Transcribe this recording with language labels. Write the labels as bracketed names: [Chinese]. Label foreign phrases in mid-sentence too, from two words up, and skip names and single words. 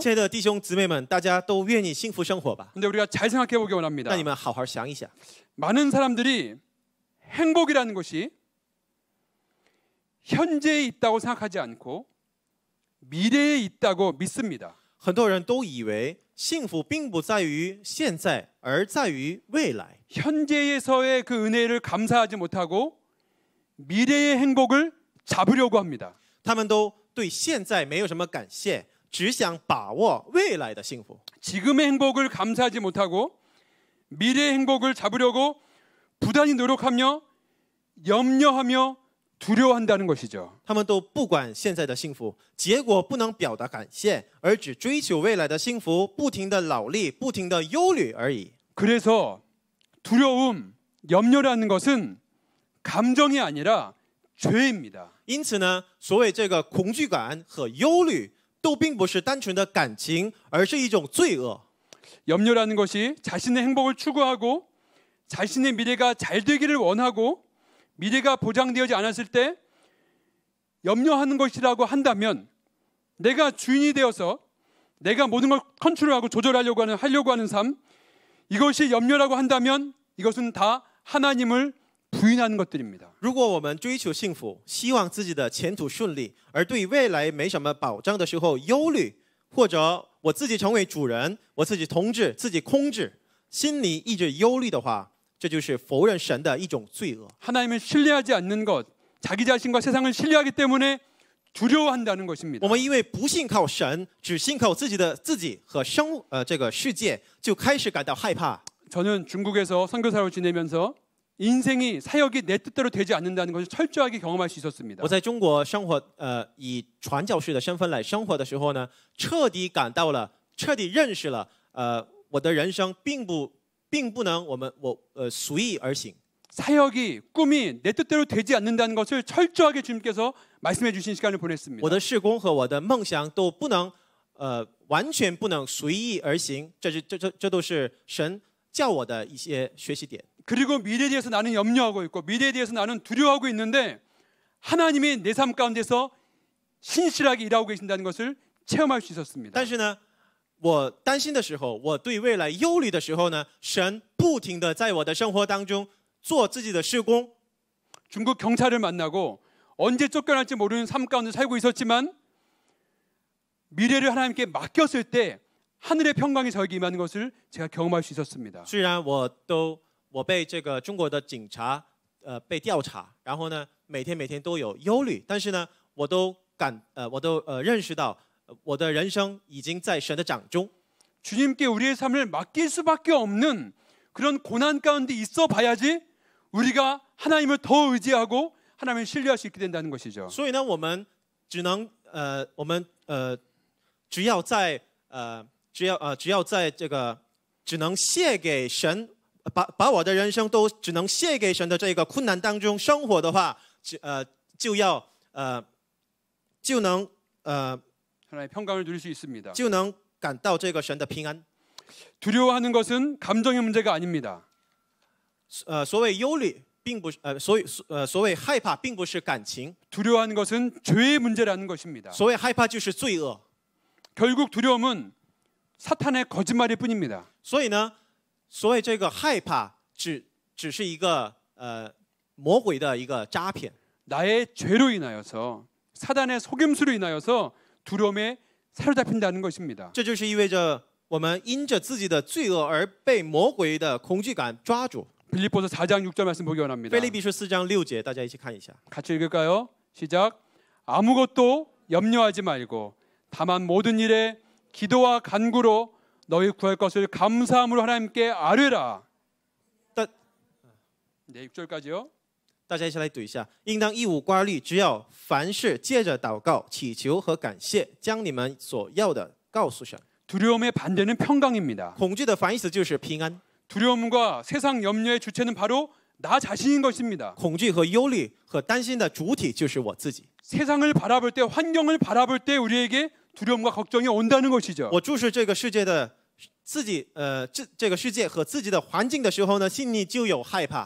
[Chinese] 亲爱的弟兄姊妹们，大家都愿意幸福生活吧？ [Korean] 근데 우리가 잘 생각해 보기 원합니다. [Chinese] 那你们好好想一想， [Korean] 많은 사람들이 행복이라는 것이 현재에 있다고 생각하지 않고 미래에 있다고 믿습니다. [Chinese] 很多人都以为幸福并不在于现在，而在于未来。 [Korean] 현재에서의 그 은혜를 감사하지 못하고 미래의 행복을 잡으려고 합니다. [Chinese] 他们都对现在没有什么感谢，只想把握未来的幸福。 [Korean] 지금의 행복을 감사하지 못하고 미래의 행복을 잡으려고 부단히 노력하며 염려하며 두려워한다는 것이죠. [Chinese] 他们都不管现在的幸福，结果不能表达感谢，而只追求未来的幸福，不停的劳力，不停的忧虑而已。 [Korean] 그래서 두려움, 염려라는 것은 감정이 아니라 죄입니다. [Chinese] 因此呢，所谓这个恐惧感和忧虑，都并不是单纯的感情，而是一种罪恶。 [Korean] 염려라는 것이 자신의 행복을 추구하고 자신의 미래가 잘 되기를 원하고 미래가 보장되지 않았을 때 염려하는 것이라고 한다면 내가 주인이 되어서 내가 모든 걸 컨트롤하고 조절하려고 하는 삶, 이것이 염려라고 한다면 이것은 다 하나님을 부인하는 것들입니다. [Chinese] 如果我们追求幸福，希望自己的前途顺利，而对未来没什么保障的时候忧虑，或者我自己成为主人，我自己统治、自己控制，心里一直忧虑的话，这就是否认神的一种罪恶。 [Korean] 하나님을 신뢰하지 않는 것, 자기 자신과 세상을 신뢰하기 때문에 두려워한다는 것입니다. [Chinese] 我们因为不信靠神，只信靠自己和这个世界，就开始感到害怕。 [Korean] 저는 중국에서 선교사로 지내면서 인생이 사역이 내 뜻대로 되지 않는다는 것을 철저하게 경험할 수 있었습니다. [Chinese] 我在中国生活，以传教士的身份来生活的时候呢，彻底认识了，我的人生并不能随意而行。 [Korean] 사역이 꿈이 내 뜻대로 되지 않는다는 것을 철저하게 주님께서 말씀해 주신 시간을 보냈습니다. [Chinese] 我的事工和我的梦想都不能，完全不能随意而行。这都是神教我的一些学习点。 [Korean] 그리고 미래에 대해서 나는 염려하고 있고 미래에 대해서 나는 두려워하고 있는데 하나님이 내 삶 가운데서 신실하게 일하고 계신다는 것을 체험할 수 있었습니다. [Chinese] 但是呢，我担心的时候，我对未来忧虑的时候呢，神不停的在我的生活当中做自己的事工。 [Korean] 중국 경찰을 만나고 언제 쫓겨날지 모르는 삶 가운데 살고 있었지만 미래를 하나님께 맡겼을 때 하늘의 평강이 저에게 임하는 것을 제가 경험할 수 있었습니다. [Chinese] 虽然我被这个中国的警察被调查，然后呢每天都有忧虑，但是呢我都认识到我的人生已经在神的掌中。 [Korean] 주님께 우리의 삶을 맡길 수밖에 없는 그런 고난 가운데 있어 봐야지 우리가 하나님을 더 의지하고 하나님을 신뢰할 수 있게 된다는 것이죠. [Chinese] 所以呢，我们只要在这个只能献给神，把我的人生都只能献给神的这个困难当中生活的话， 就要就能 [Korean] 하나님의 평강을 누릴 수 있습니다. [Chinese] 就能感到这个神的平安。 [Korean] 두려워하는 것은 감정의 문제가 아닙니다. [Chinese] 所谓忧虑，并不是所谓害怕，并不是感情， [Korean] 두려워하는 것은 죄의 문제라는 것입니다. [Chinese] 所谓害怕就是罪恶。 [Korean] 결국 두려움은 사탄의 거짓말일 뿐입니다. [Chinese] 所以呢，所谓这个害怕，只是一个魔鬼的一个诈骗。 [Korean] 나의 죄로 인하여서 사단의 속임수로 인하여서 두려움에 사로잡힌다는 것입니다. [Chinese] 这就是意味着我们因着自己的罪恶而被魔鬼的恐惧感抓住。 [Korean] 빌립보서 4장 6절 말씀 보기 원합니다. [Chinese] 腓立比书4章6节，大家一起看一下。 [Korean] 같이 읽을까요? 시작. 아무것도 염려하지 말고 다만 모든 일에 기도와 간구로 너희 구할 것을 감사함으로 하나님께 아뢰라. 네, 6절까지요. [Chinese] 大家一起来读一下，应当一无挂虑，只要凡事借着祷告、祈求和感谢，将你们所要的告诉神。 [Korean] 두려움의 반대는 평강입니다. [Chinese] 恐惧的反义词就是平安。 [Korean] 두려움과 세상 염려의 주체는 바로 나 자신인 것입니다. [Chinese] 恐惧和忧虑和担心的主体就是我自己。 [Korean] 세상을 바라볼 때, 환경을 바라볼 때 우리에게 두려움과 걱정이 온다는 것이죠. [Chinese] 我注视这个世界的自己，这个世界和自己的环境的时候呢，心里就有害怕。